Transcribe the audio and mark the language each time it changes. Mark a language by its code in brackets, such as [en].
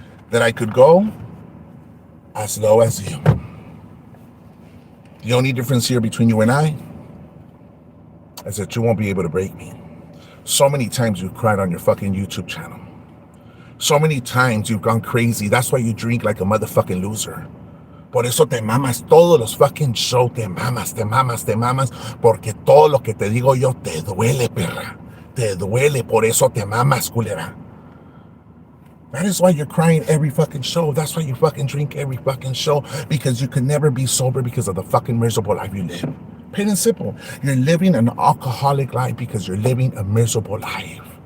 [en] That I could go as low as you. The only difference here between you and I is that you won't be able to break me. So many times you've cried on your fucking YouTube channel. So many times you've gone crazy. That's why you drink like a motherfucking loser. [es] Por eso te mamas todos los fucking shows, te mamas, porque todo lo que te digo yo te duele, perra. Te duele, por eso te mamas, culera. [en] That is why you're crying every fucking show. That's why you fucking drink every fucking show, because you can never be sober because of the fucking miserable life you live. Plain and simple. You're living an alcoholic life because you're living a miserable life.